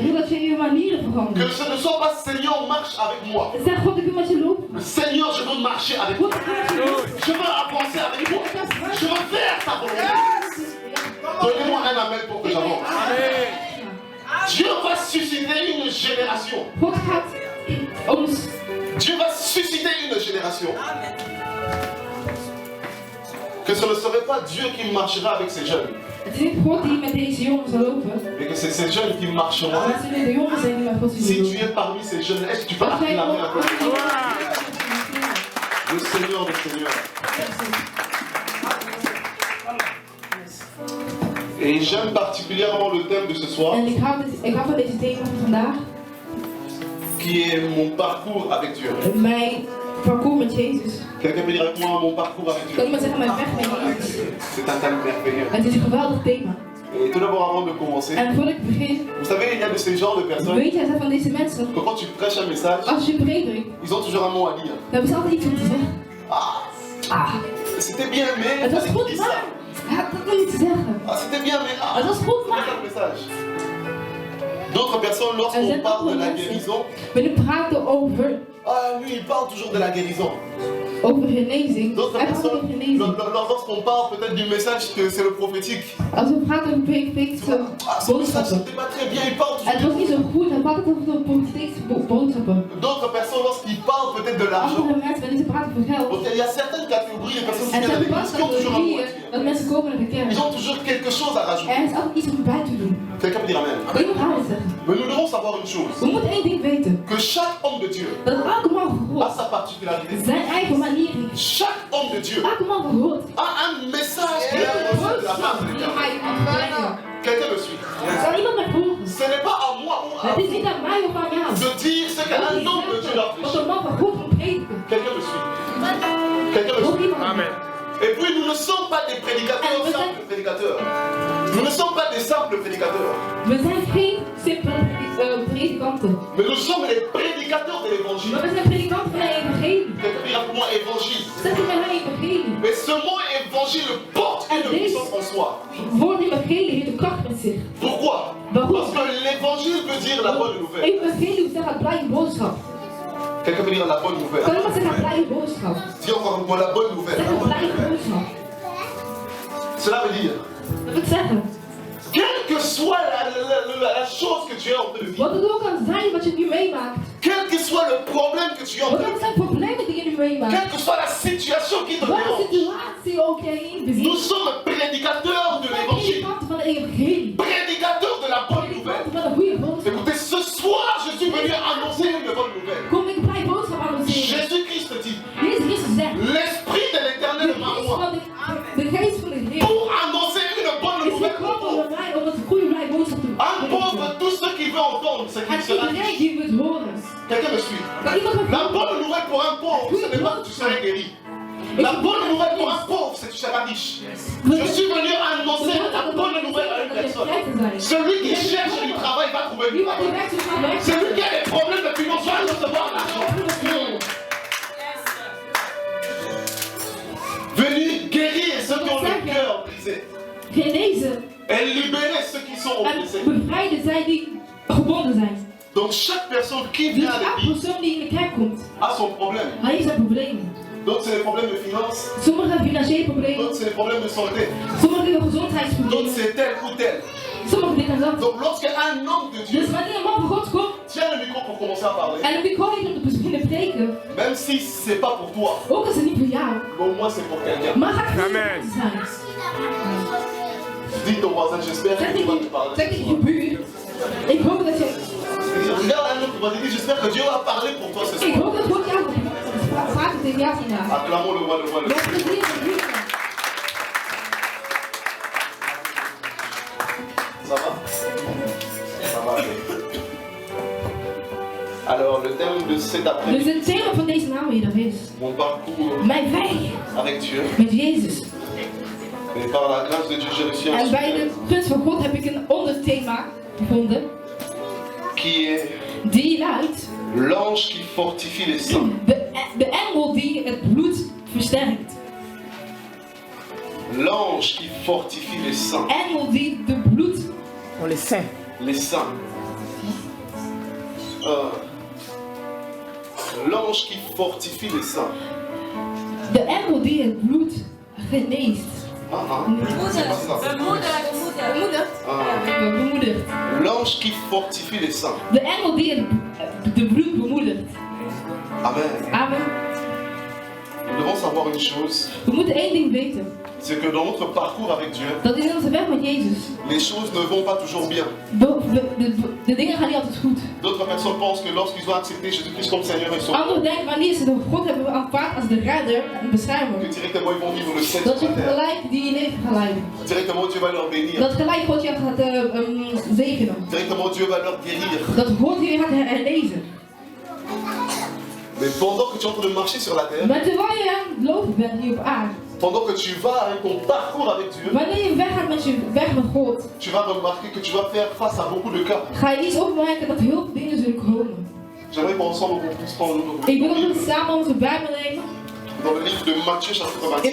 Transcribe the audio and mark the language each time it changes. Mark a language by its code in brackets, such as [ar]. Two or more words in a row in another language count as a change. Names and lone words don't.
[fr] Que ce ne soit pas Seigneur, marche avec moi. Seigneur, je veux marcher avec toi. Je veux avancer avec toi. Je veux faire ta volonté. Donnez-moi un amen pour que j'avance. Dieu va susciter une génération. [nl] God gaat ons. [fr] Dieu va susciter une génération. Que ce ne serait pas Dieu qui marchera avec ces jeunes. [nl] Het is niet God die met deze jongens zal lopen. [fr] Mais que c'est ces jeunes qui marcheront. [nl] Maar het zullen de jongens zijn die met God zullen [fr] Si tu [nl] lopen. [fr] es parmi ces jeunes, est-ce que tu peux acclamer un peu le Seigneur des Seigneurs? Et j'aime particulièrement le thème de ce soir, [nl] En ik hou van deze thema van vandaag. [fr] qui est mon parcours avec Dieu. [nl] Mijn parcours met Jezus. [fr] Quelqu'un peut dire avec moi mon parcours avec [nl] Kan [fr] Dieu? [nl] iemand zeggen mijn weg met Jezus? [fr] C'est un thème merveilleux. [nl] Het is een geweldig thema. [fr] Et tout d'abord, avant de commencer, [nl] En voordat ik begin, [fr] vous savez, il y a de ces genres de personnes [nl] weet jij van deze mensen, [fr] que quand tu prêches un message, [nl] als je predikt, [fr] ils ont toujours un mot à dire. [nl] dan hebben ze altijd iets om te zeggen. [fr] Ah, c'était bien, mais [nl] Het was [fr] fallait [nl] goed, [fr] qu'il dise ça. [nl] maar hij had dat niet te zeggen. [fr] Ah, c'était bien, mais [nl] Het was goed, [fr] c'est pas [nl] maar. [fr] le message. D'autres personnes, lorsqu'on parle de la guérison, [nl] We praten over [fr] lui, il parle toujours de la guérison. [nl] genezing. [fr] D'autres [nl] Hij praat over [fr] personnes, [nl] genezing. [fr] lorsqu'on parle peut-être du message que c'est le prophétique, [nl] Als we praten over profetische [fr] ce message [nl] boodschappen. [fr] c'était pas très bien, il parle [nl] Het [fr] toujours. [nl] was niet zo goed, hij praat over profetische boodschappen. [fr] D'autres personnes, lorsqu'ils parlent peut-être de l'argent, [nl] Andere mensen, wanneer ze praten over geld. [fr] donc il y a certaines catégories de personnes qui [nl] En er [fr] viennent à [nl] zijn [fr] l'église qui ont toujours un mot à [nl] categorieën [fr] dire. [nl] dat mensen komen naar de kerk. [fr] Ils ont toujours quelque chose à rajouter. [nl] Er is altijd iets om bij te doen. [fr] Quelqu'un peut dire Amen. [nl] Iemand gaat het zeggen. [fr] Mais nous devons savoir une chose, [nl] We moeten één ding weten. [fr] que chaque homme de Dieu [nl] Dat elke man van [fr] a [nl] God [fr] sa particularité. [nl] zijn eigen manier heeft. [fr] Chaque homme de Dieu [nl] Elke man van God [fr] a un message qu'il a reçu de la part de [nl] die [fr] l'Éternel. [nl] hij kan brengen. [fr] Quelqu'un me suit. [nl] Kan iemand mij volgen? [fr] Ce n'est pas à moi ou à [nl] Het is [fr] vous [nl] niet aan mij of aan jou. [fr] de dire ce qu'un homme de Dieu doit [nl] Wat [fr] prêcher. [nl] een man van God moet prediken. [fr] Quelqu'un me suit. Quelqu'un me [nl] Hoort [fr] suit. [nl] iemand mij? [fr] Amen. Et puis nous ne sommes pas des prédicateurs, simples prédicateurs. Nous ne sommes pas des simples prédicateurs. [nl] We zijn geen simpele predikanten. [fr] Mais nous sommes les prédicateurs de l'évangile. [nl] Maar we zijn predikanten van de evangelie. [fr] Quelqu'un peut dire pour moi évangile. [nl] Zeg je met mij evangelie. [fr] Mais ce mot évangile porte une puissance en soi. [nl] Woord evangelie heeft een kracht met zich. [fr] Pourquoi? [nl] Waarom? [fr] Parce que l'évangile veut dire la bonne nouvelle. [nl] Evangelie wil zeggen blije boodschap. [fr] Quelqu'un peut dire la bonne nouvelle. [nl] Kan iemand zeggen blije boodschap? [fr] Dis encore une fois la bonne [nl] Zeg [fr] nouvelle. [nl] een blije boodschap. [fr] Cela veut dire, [nl] Dat wil zeggen, [fr] quelle que soit la chose que tu es en train de vivre, [nl] wat het ook kan zijn wat je nu meemaakt. [fr] quel que soit le problème que tu es en [nl] Wat [fr] train de [nl] ook [fr] vivre, [nl] zijn problemen die je nu meemaakt. [fr] quelle que soit la situation qui te [nl] Welke [fr] dérange, [nl] situatie ook jij in [fr] nous [nl] beziet. [fr] sommes prédicateurs de l'évangile, [nl] Predikanten van de evangelie. [fr] prédicateurs de la bonne nouvelle. [nl] Predikanten van de goede boodschap. [fr] Écoutez, ce soir, je suis venu annoncer une bonne nouvelle. [nl] Kom ik blije boodschap annonceren. [fr] Jésus-Christ dit, [nl] Jezus Christus zegt. [fr] l'Esprit de l'Éternel [nl] De [fr] est en [nl] geest [fr] moi [nl] van de geest van de Heer [fr] pour annoncer une bonne [nl] is [fr] nouvelle pour [nl] gekomen [fr] toi. [nl] bij mij om het goede blije boodschap te [fr] Un pauvre, tout ce qui veut entendre, c'est qu'il [nl] En [fr] sera [nl] iedereen [fr] riche. [nl] die het horen. [fr] Quelqu'un me suit. [nl] Kan iemand me [fr] La bonne nouvelle pour un pauvre, ce n'est pas que tu seras guéri. La bonne nouvelle pour un pauvre, c'est que tu seras riche. Je suis venu annoncer la bonne nouvelle à une personne. Celui qui cherche du travail va trouver du [nl] Iemand die [fr] travail. [nl] werkt zoals gaan werken. [fr] Celui qui a des problèmes de finance va recevoir l'argent. Venez guérir ceux qui ont le cœur brisé. [nl] Genezen [fr] Et libérer ceux qui sont oppressés. [nl] en bevrijden zij die gebonden zijn. [fr] Donc chaque personne qui [nl] Dus [fr] vient à [nl] elke [fr] l'église [nl] persoon die in de kerk komt, [fr] a son problème. [nl] hij heeft zijn problemen. [fr] D'autres c'est les problèmes de finance. [nl] Sommigen hebben financiële problemen, [fr] D'autres c'est les problèmes de santé. [nl] sommigen hebben [fr] D'autres [nl] gezondheidsproblemen, [fr] c'est tel ou tel. [nl] sommigen dit en dat. [fr] Donc lorsqu'un homme de Dieu [nl] Dus wanneer een man van God komt [fr] tient le micro pour commencer à parler, [nl] en een micro heeft om te beginnen preken, [fr] même si c'est pas pour toi, [nl] ook als het niet voor jou, [fr] au moins c'est pour quelqu'un. [nl] maar gaat het [fr] Amen. [nl] niet zijn. [fr] Dis ton voisin, j'espère [nl] Zeg [fr] que tu vas te [nl] tegen [fr] parler. [nl] je buur, ik hoop dat je, [fr] Regarde un autre voisin, dis j'espère que Dieu va parler pour toi ce [nl] ik [fr] soir. [nl] hoop dat God jou praat tegen jou vandaag. [fr] Acclamons le roi, le roi, le [nl] Met [fr] roi. [nl] plezier en liefde. [fr] Ça va? Ça va aller. Alors le thème de cet [nl] Dus [fr] après-midi, [nl] het thema van deze namiddag is [fr] mon parcours [nl] mijn weg [fr] avec Dieu. [nl] met Jezus. [fr] Et par la grâce de Dieu, j'ai reçu un [nl] En bij de [fr] sujet [nl] gunst van God heb ik een onderthema gevonden [fr] qui est [nl] die luidt [fr] l'ange qui fortifie les saints. [nl] de engel die het bloed versterkt. [fr] L'ange qui fortifie les saints. [nl] Engel die de bloed [fr] On les sait. Les saints. L'ange qui fortifie les saints. [nl] de engel die het bloed geneest. [fr] C'est pas ça. [nl] De moeder. bemoedigt. [fr] L'ange qui fortifie les saints. [nl] De engel die de bloed bemoedigt. [fr] Amen. [nl] Amen. [fr] Nous devons savoir une chose, [nl] We moeten één ding weten. [fr] c'est que dans notre parcours avec Dieu, [nl] Dat in onze weg met Jezus. [fr] les choses ne vont pas toujours bien. [nl] De dingen gaan niet altijd goed. [fr] D'autres personnes pensent que lorsqu'ils ont accepté Jésus-Christ comme Seigneur et Sauveur, [nl] Anderen denken wanneer ze de God hebben aanvaard als de redder en beschermer. [fr] que directement ils vont vivre le ciel [nl] Dat [fr] sur [nl] je [fr] la terre. [nl] gelijk die je leven gaat leiden. [fr] Directement Dieu va leur bénir. [nl] Dat gelijk God je gaat zegenen. [fr] Directement Dieu va leur guérir. [nl] Dat God je gaat herlezen. [fr] Mais pendant que tu es en train de marcher sur la terre, [nl] Maar terwijl je aan het lopen bent hier op aarde. [fr] pendant que tu vas avec ton parcours avec Dieu, [nl] Wanneer je weggaat met je weg met God. [fr] tu vas remarquer que tu vas faire face à beaucoup de cas. [nl] Ga je iets opmerken dat heel veel dingen zullen komen. [fr] J'aimerais qu'ensemble on puisse prendre notre [nl] Ik wil dat we [fr] Bible [nl] samen onze Bijbel nemen. [fr] dans le livre de Matthieu chapitre